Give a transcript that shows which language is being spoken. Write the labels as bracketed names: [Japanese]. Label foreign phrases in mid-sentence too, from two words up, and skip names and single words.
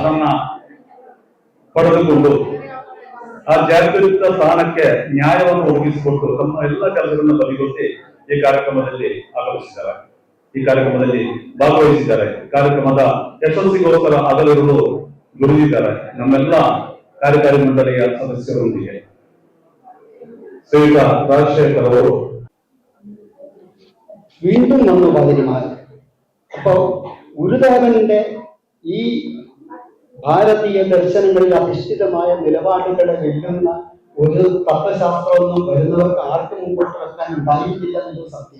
[Kannada] ಪಡೆದುಕೊಂಡು ಆ ಜಾತ್ಯತೀತ ಸ್ಥಾನಕ್ಕೆ ನ್ಯಾಯವನ್ನು ಒದಗಿಸಿಕೊಟ್ಟು ತಮ್ಮ ಎಲ್ಲ ಕೆಲಸಗಳನ್ನು ಬದಿಗೊತ್ತಿ ಈ ಕಾರ್ಯಕ್ರಮದಲ್ಲಿ ಆಗಮಿಸಿದ್ದಾರೆ, ಈ ಕಾರ್ಯಕ್ರಮದಲ್ಲಿ ಭಾಗವಹಿಸಿದ್ದಾರೆ. ಕಾರ್ಯಕ್ರಮದ ಯಶಸ್ಸಿಗೋಸ್ಕರ ಹಗಲಿರುಳು ದುಡಿದಿದ್ದಾರೆ. ನಮ್ಮೆಲ್ಲ ಕಾರ್ಯಕಾರಿ ಮಂಡಳಿಯ ಸದಸ್ಯರೊಂದಿಗೆ ಶ್ರೀಯುತ ರಾಜಶೇಖರ್ ಅವರು [Malayalam] വീണ്ടും വന്നു പതിരുമാറി. അപ്പോൾ ഗുരുദേവന്റെ ഈ ഭാരതീയ ദർശനങ്ങളിൽ അധിഷ്ഠിതമായ നിലപാടുകളെ വെല്ലുന്ന ഒരു തത്വശാസ്ത്രമൊന്നും വരുന്നവർക്ക് ആർക്കും മുമ്പോട്ട് വെക്കാൻ ഉണ്ടായിട്ടില്ല എന്നൊരു സത്യം.